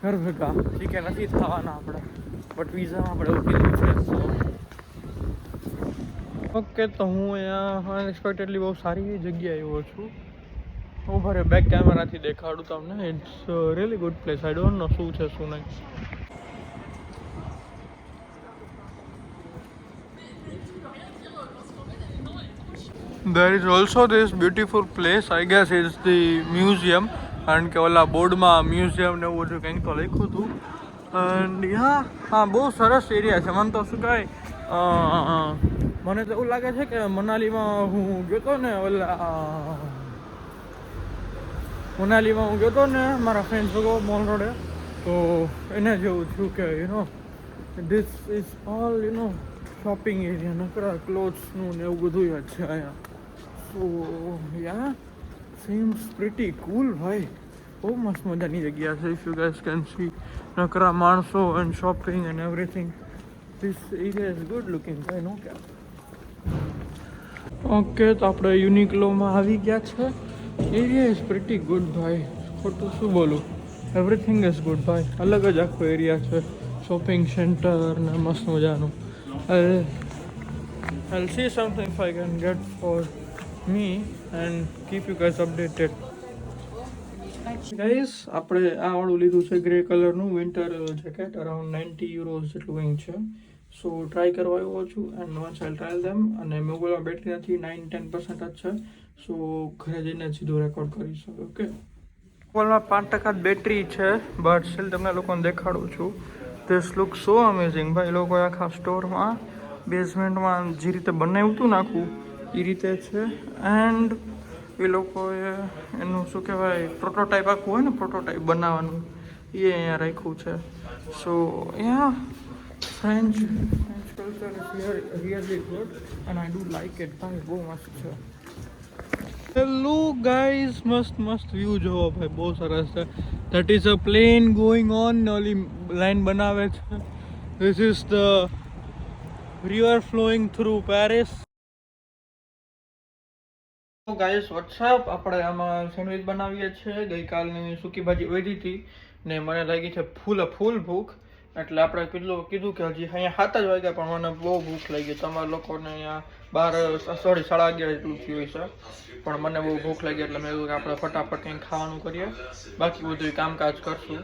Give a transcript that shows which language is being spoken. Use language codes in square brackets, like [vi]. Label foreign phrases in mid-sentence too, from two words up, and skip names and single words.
[gu] ઘર ભેગા ઠીક નથી થવાના આપણે, બટ વિઝામાં આપણે એવું કીધું છે. ઓકે, તો હું અહીંયા અનએક્સપેક્ટેડલી બહુ સારી જગ્યાએ આવ્યો છું. હું ભરે બેક કેમેરાથી દેખાડું તમને. [en] it's really good place. I don't know [gu] શું છે શું નહીં. [en] There is also this beautiful place. I guess it's the museum. [gu] કારણ કે ઓલા બોર્ડમાં મ્યુઝિયમ ને એવું બધું કંઈક તો લખ્યું હતું. એન્ડ હા બહુ સરસ એરિયા છે. મને તો શું કહે, મને તો એવું લાગે છે કે મનાલીમાં હું ગયો હતો ને મારા ફ્રેન્ડ ભેગો મોલ રોડે, તો એને જેવું થયું કે [en] this is all shopping area, [gu] નકરા ક્લોથ્સનું ને એવું બધું જ છે અહીંયા. [en] સો seems pretty cool ભાઈ. [gu] બહુ મસ્ત મજાની જગ્યા છે. [en] If you guys can see, [gu] નકરા માણસો [en] and shopping and everything. This area is good looking [gu] ભાઈ, નો કે. ઓકે, તો આપણે યુનિક્લોમાં આવી ગયા છે. [en] area is pretty good [gu] ભાઈ, ખોટું શું બોલું. [en] everything is good ભાઈ. [gu] અલગ જ આખો એરિયા છે, [en] shopping centre [gu] ને મસ્ત મજાનું. [en] I'll see something if I can get for me and keep you guys updated. Guys, [gu] આપણે આ વાળું લીધું છે ગ્રે કલરનું [en] winter jacket. [gu] અરાઉન્ડ 90 euros જેટલું કંઈક છે. [en] so try [gu] કરવા આવ્યો છું [en] and once I trial them. [gu] અને મોબાઈલમાં બેટરી નથી, 9-10% જ છે. સો ઘરે જઈને સીધું રેકોર્ડ કરી શકો. ઓકે, મોબાઈલમાં 5% જ બેટરી છે, [en] but still [gu] તમને લોકોને દેખાડું છું. [en] this look so amazing ભાઈ. [gu] લોકોએ આખા સ્ટોરમાં બેઝમેન્ટમાં જે રીતે બનાવ્યું હતું નાખું એ રીતે છે. એન્ડ એ લોકોએ એનું શું કહેવાય, પ્રોટોટાઈપ આખું હોય ને, પ્રોટોટાઈપ બનાવવાનું એ અહીંયા રાખ્યું છે. [en] સો French culture is really good and I do like it. [gu] ભાઈ બહુ મસ્ત છે. [en] hello guys, [gu] મસ્ત વ્યૂ જોવો ભાઈ, બહુ સરસ છે. [en] that is a plane going on, [gu] ઓલી લાઈન બનાવે છે. [en] this is the river flowing through Paris. guys what's up, [gu] આપણે આમાં સેન્ડવિચ બનાવીએ છીએ. ગઈકાલની સૂકી ભાજી વધી હતી ને મને લાગી છે ફૂલ ભૂખ, એટલે આપણે કીધું કે હજી અહીંયા 7 જ વાગ્યા પણ મને બહુ ભૂખ લાગી. તમારા લોકોને અહીંયા 11:30 જેટલું થયું છે, પણ મને બહુ ભૂખ લાગી એટલે મેં કીધું કે આપણે ફટાફટ કંઈક ખાવાનું કરીએ, બાકી બધું કામકાજ કરશું.